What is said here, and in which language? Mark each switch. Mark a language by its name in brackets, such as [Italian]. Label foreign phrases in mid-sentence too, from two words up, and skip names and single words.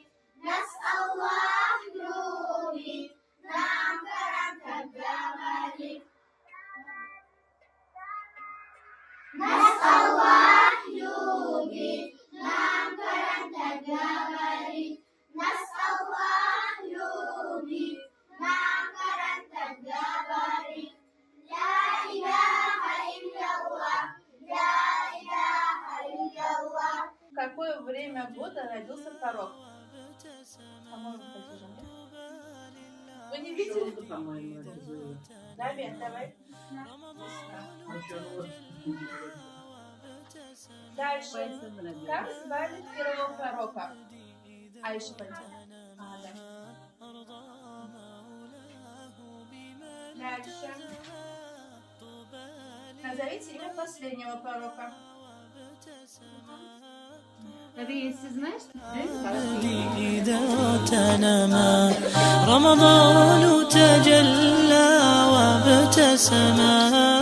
[Russian] Нас Аллах любит, нам Коран так говорит. Нас Аллах любит, нам Коран так говорит. Нас Аллах любит, нам Коран так говорит. [Arabic] لا إله إلا الله، لا إله إلا الله. [Russian] В какое время года родился пророк? По-моему, такие же, нет? Вы не видели? Давид, давай. Дальше. Как звали первого пророка? Аиша пойдет. Да. Дальше. Назовите имя последнего пророка. Если знаешь, [Arabic] إذا اغتنما رمضان تجلى وابتسما